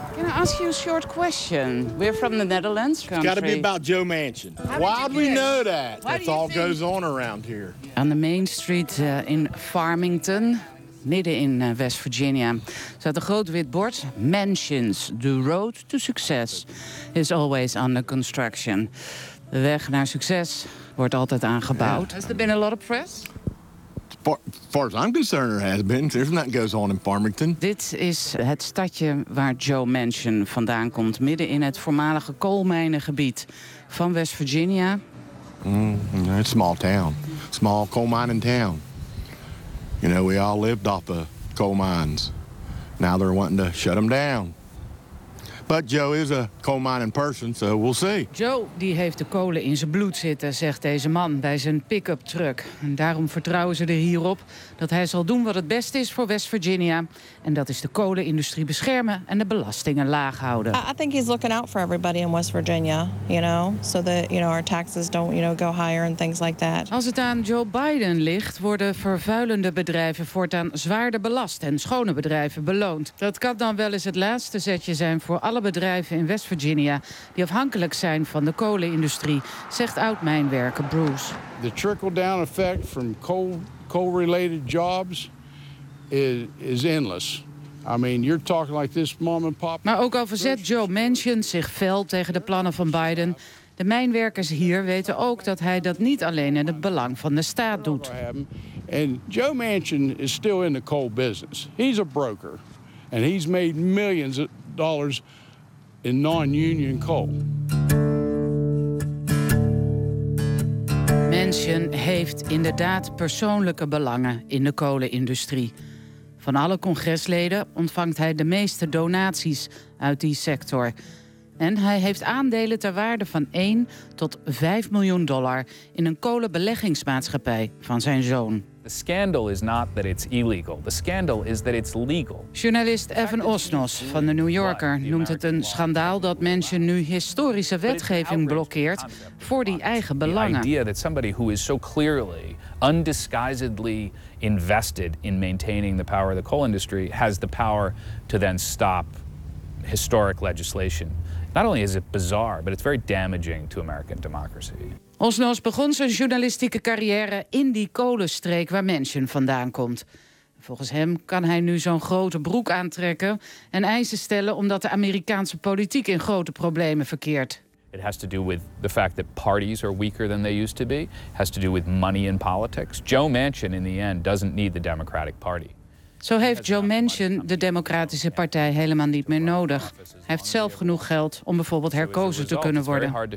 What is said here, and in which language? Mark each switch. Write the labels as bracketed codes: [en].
[en] ask you a short question. We're from the Netherlands country. It's got to be about Joe Manchin. Why do we know that? That's all think? Goes on around here. On the main street in Farmington, [nl] midden in West Virginia, staat een groot wit bord. [en] Mansions, the road to success is always under construction. [nl] De weg naar succes wordt altijd aangebouwd. [en] Has there been a lot of press? Far as I'm concerned, there has been. There's nothing goes on in Farmington. [nl] Dit is het stadje waar Joe Manchin vandaan komt. Midden in het voormalige koolmijnengebied van West Virginia. [en] It's a small town. Small coal mining town. You know, we all lived off of coal mines. Now they're wanting to shut them down. But Joe is a coal mining person, so we'll see. [nl] Joe die heeft de kolen in zijn bloed zitten, zegt deze man bij zijn pick-up truck. En daarom vertrouwen ze er hierop dat hij zal doen wat het beste is voor West Virginia. En dat is de kolenindustrie beschermen en de belastingen laag houden. [en] I think he's looking out for everybody in West Virginia, you know, so that you know our taxes don't you know go higher and things like that. [nl] Als het aan Joe Biden ligt, worden vervuilende bedrijven voortaan zwaarder belast en schone bedrijven beloond. Dat kan dan wel eens het laatste zetje zijn voor alle bedrijven in West Virginia die afhankelijk zijn van de kolenindustrie, zegt oud-mijnwerker Bruce. [en] The trickle-down effect from coal-related jobs is endless. I mean, you're talking like this mom and pop. [nl] Maar ook al verzet Joe Manchin zich fel tegen de plannen van Biden, de mijnwerkers hier weten ook dat hij dat niet alleen in het belang van de staat doet. [en] And Joe Manchin is still in the coal business. He's a broker, and he's made millions of dollars in non-union coal. [nl] Manchin heeft inderdaad persoonlijke belangen in de kolenindustrie. Van alle congresleden ontvangt hij de meeste donaties uit die sector. En hij heeft aandelen ter waarde van 1 tot 5 miljoen dollar in een kolenbeleggingsmaatschappij van zijn zoon. [en] The scandal is not that it's illegal. The scandal is that it's legal. [nl] Journalist Evan Osnos van The New Yorker noemt het een schandaal dat mensen nu historische wetgeving blokkeert voor die eigen belangen. [en] The idea that somebody who is so clearly, undisguisedly invested in maintaining the power of the coal industry has the power to then stop historic legislation. Not only is it bizarre, but it's very damaging to American democracy. [nl] Osnos begon zijn journalistieke carrière in die kolenstreek waar Manchin vandaan komt. Volgens hem kan hij nu zo'n grote broek aantrekken en eisen stellen omdat de Amerikaanse politiek in grote problemen verkeert. [en] It has to do with the fact that parties are weaker than they used to be. It has to do with money in politics. Joe Manchin in the end doesn't need the Democratic Party. [nl] Zo heeft Joe Manchin de Democratische Partij helemaal niet meer nodig. Hij heeft zelf genoeg geld om bijvoorbeeld herkozen te kunnen worden.